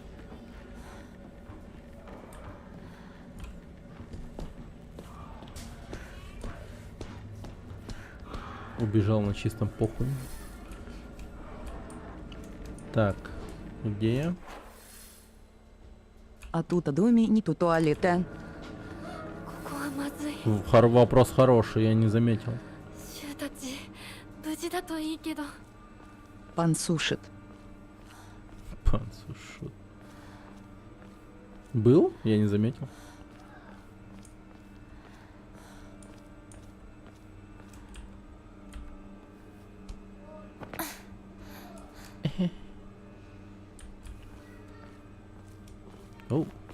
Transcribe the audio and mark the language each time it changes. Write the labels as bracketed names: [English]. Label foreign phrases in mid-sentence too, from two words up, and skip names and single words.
[Russian] Убежал на чистом похуй. Так, где я? А тут о доме нету туалета. [Japanese] ここはまずい [Russian] Вопрос хороший, я не заметил. [Japanese] シュウたち無事だといいけど [Russian] Пан сушит. Пан сушит. Был? Я не заметил. Оу.